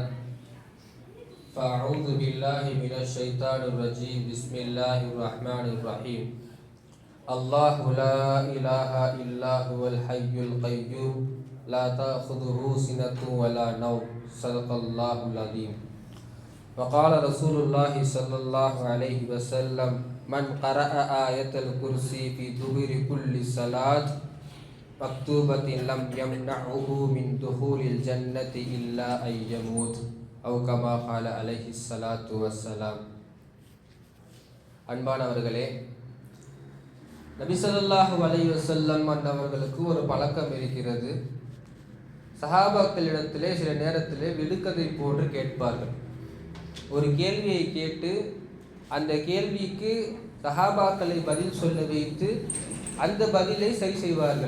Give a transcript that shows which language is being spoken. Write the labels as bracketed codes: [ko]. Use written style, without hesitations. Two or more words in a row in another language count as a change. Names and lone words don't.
[ar] فأعوذ بالله من الشيطان الرجيم. بسم الله الرحمن الرحيم. الله لا إله إلا هو الحي القيوم لا تأخذه سنة ولا نوم. صدق الله العظيم. وقال رسول الله صلى الله عليه وسلم من قرأ آية الكرسي في دبر كل صلاة مكتوبة لم يمنعه من دخول الجنة إلا أن يموت أو كما قال عليه الصلاة والسلام. [ta] அன்பானவர்களே, நபி [ar] صلى الله عليه وسلم [ta] அவர்களுக்கு ஒரு பழக்கம் இருக்கிறது. சஹாபாக்களிடத்திலே சில நேரத்திலே விடுகதை போன்று கேட்பார்கள். ஒரு கேள்வியை கேட்டு அந்த கேள்விக்கு சஹாபாக்களை பதில் சொல்ல வைத்து அந்த பதிலை சரி செய்வார்கள்.